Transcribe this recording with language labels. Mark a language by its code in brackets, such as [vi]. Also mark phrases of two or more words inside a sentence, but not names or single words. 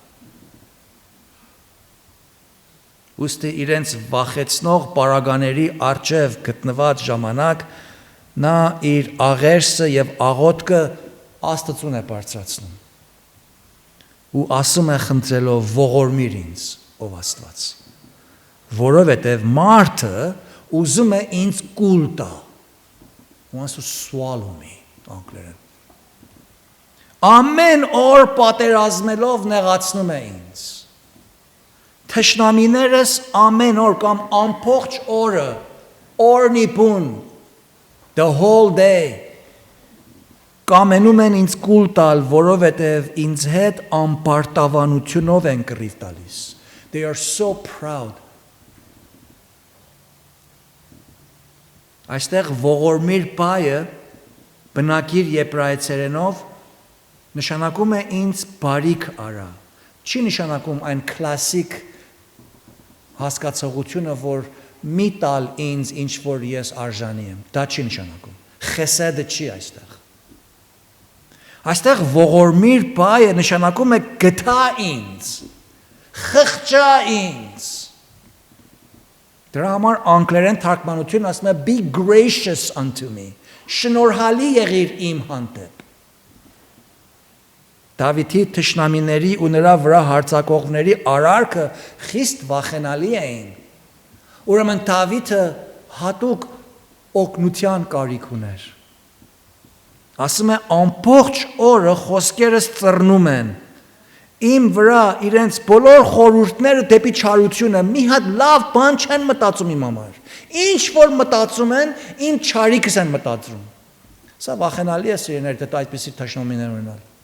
[hy] Ուստի իրենց վախեցնող պարագաների առջև գտնված ժամանակ նա իր աղերսը եւ աղոթքը Աստծուն է բարձրացնում ու ասում է խնդրելով ողորմիր ինձ, ով Աստված, որովհետև մարդը ուզում է ինձ կուլ տա, [en] wants to swallow me, [hy] անգլերեն։ Ամեն օր պատերազմելով նեղացնում է ինձ։ Թշնամիներս ամեն օր կամ ամբողջ օրը, օրնիպուն, [en] the whole day, [hy] կամենում են ինձ կուլ տալ, որովհետև ինձ հետ ամբարտավանությունով են կռիվ տալիս։ [en] They are so proud. [hy] Այստեղ ողորմիր բայը բնակիր եբրայեցերենով նշանակում է ինձ բարիք արա։ Չի նշանակում այն կլասիկ հասկացողությունը, որ մի տալ ինձ ինչ որ ես արժանի եմ։ Դա չի նշանակում։ Խեսեդը չի այստեղ։ Այստեղ ողորմիր բայը նշանակում է գթա ինձ, խղճա ինձ։ Դրա համար անգլերեն թարգմանությունը ասում է [en] be gracious unto me։ [hy] Շնորհալի եղիր իմ հանդեպ։ Դավիթի թշնամիների ու նրա վրա հարձակողների արարքը խիստ վախենալի էին։ Ուրեմն Դավիթը հատուկ օգնության կարիք ուներ։ Ասում է ամբողջ օրը խոսքերս ծռնում են։ Իմ վրա իրենց բոլոր խորհուրդները դեպի չարությունը մի հատ լավ բան չեն մտածում իմ համար։ Ինչ որ մտածում են, իմ չարիքս են մտածում։ Սա վախենալի է սիրելիներ, դա այդպիսի թշնամիներ ունենալ։